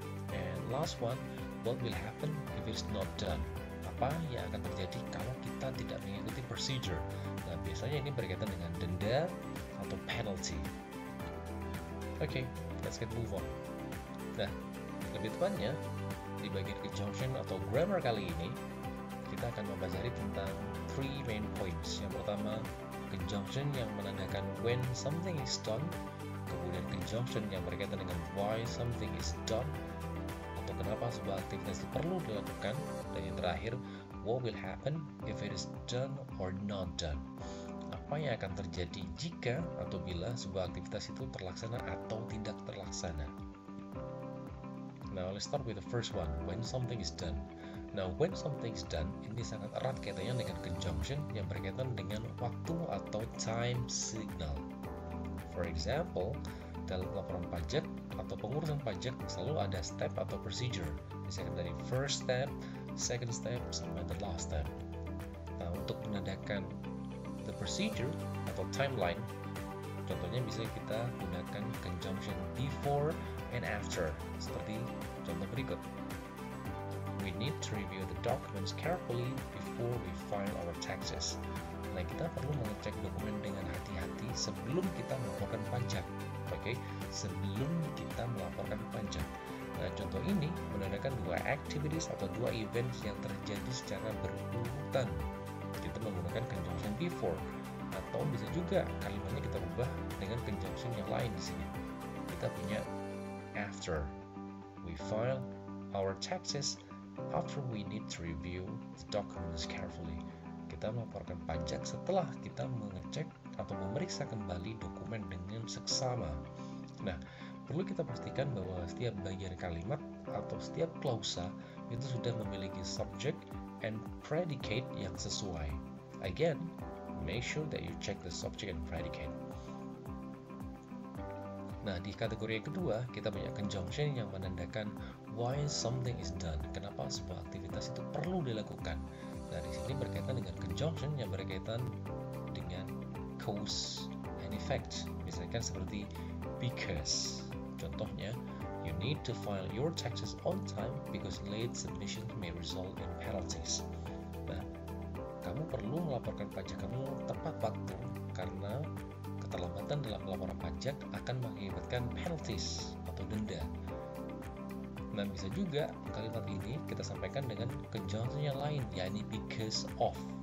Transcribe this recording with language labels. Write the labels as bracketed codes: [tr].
[en] And last one, what will happen if it's not done? [id] Apa yang akan terjadi kalau kita tidak mengikuti procedure? Nah, biasanya ini berkaitan dengan denda atau penalty. Oke, [en] let's get move on. [id] Nah, lebih tepatnya di bagian conjunction atau grammar kali ini kita akan mempelajari tentang [en] three main points. [id] Yang pertama, conjunction yang menandakan [en] when something is done, [id] kemudian conjunction yang berkaitan dengan [en] why something is done [id] atau kenapa sebuah aktivitas itu perlu dilakukan, dan yang terakhir, [en] what will happen if it is done or not done. [id] Apa yang akan terjadi jika atau bila sebuah aktivitas itu terlaksana atau tidak terlaksana. [en] Now let's start with the first one, when something is done. Now when something is done, [id] ini sangat erat kaitannya dengan conjunction yang berkaitan dengan waktu atau time signal. For example, dalam laporan pajak atau pengurusan pajak selalu ada step atau procedure, misalkan dari [en] first step, second step, [id] sampai [en] the last step. [id] Nah, untuk menandakan [en] the procedure [id] atau timeline, contohnya bisa kita gunakan conjunction [en] before and after, [id] seperti contoh berikut. [en] We need to review the documents carefully before we file our taxes. [id] Nah, kita perlu mengecek dokumen dengan hati-hati sebelum kita melaporkan pajak. Oke, sebelum kita melaporkan pajak. Nah, contoh ini menandakan dua activities atau dua events yang terjadi secara berurutan. Kita menggunakan conjunction before, atau bisa juga kalimatnya kita ubah dengan conjunction yang lain di sini. Kita punya after. [en] We file our taxes after we need to review the documents carefully. [id] Kita melaporkan pajak setelah kita mengecek atau memeriksa kembali dokumen dengan seksama. Nah, perlu kita pastikan bahwa setiap bagian kalimat atau setiap klausa itu sudah memiliki [en] subject and predicate [id] yang sesuai. [en] Again, make sure that you check the subject and predicate. [id] Nah, di kategori yang kedua, kita punya conjunction yang menandakan [en] why something is done. [id] Kenapa sebuah aktivitas itu perlu dilakukan. Nah, di sini berkaitan dengan conjunction yang berkaitan dengan cause and effect. Misalkan seperti because. Contohnya, [en] you need to file your taxes on time because late submission may result in penalties. [id] Nah, kamu perlu melaporkan pajak kamu tepat waktu karena keterlambatan dalam laporan pajak akan mengakibatkan penalties atau denda. Nah, bisa juga kalimat ini kita sampaikan dengan conjunction yang lain, yakni because of.